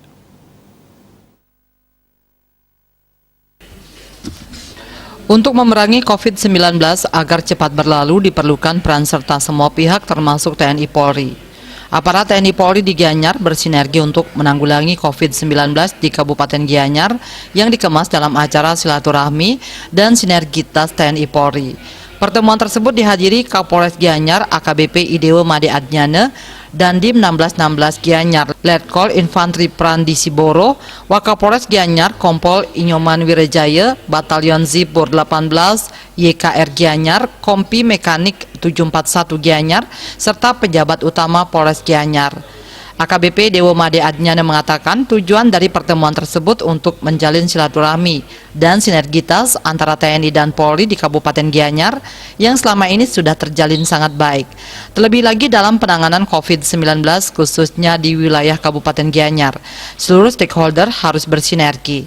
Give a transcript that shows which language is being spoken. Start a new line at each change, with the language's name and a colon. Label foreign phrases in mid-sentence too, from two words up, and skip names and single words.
Indonesian: Untuk memerangi COVID-19 agar cepat berlalu diperlukan peran serta semua pihak termasuk TNI Polri. Aparat TNI Polri di Gianyar bersinergi untuk menanggulangi COVID-19 di Kabupaten Gianyar yang dikemas dalam acara silaturahmi dan sinergitas TNI Polri. Pertemuan tersebut dihadiri Kapolres Gianyar AKBP Idewo Made Adnyane dan Dim 1616 Gianyar Letkol Infantri Prandi Siboro, Wakapolres Gianyar Kompol Inyoman Wirejaya, Batalion Zipur 18, YKR Gianyar, Kompi Mekanik 741 Gianyar, serta pejabat utama Polres Gianyar. AKBP Dewo Made Adnyane mengatakan tujuan dari pertemuan tersebut untuk menjalin silaturahmi dan sinergitas antara TNI dan Polri di Kabupaten Gianyar yang selama ini sudah terjalin sangat baik. Terlebih lagi dalam penanganan COVID-19 khususnya di wilayah Kabupaten Gianyar, seluruh stakeholder harus bersinergi.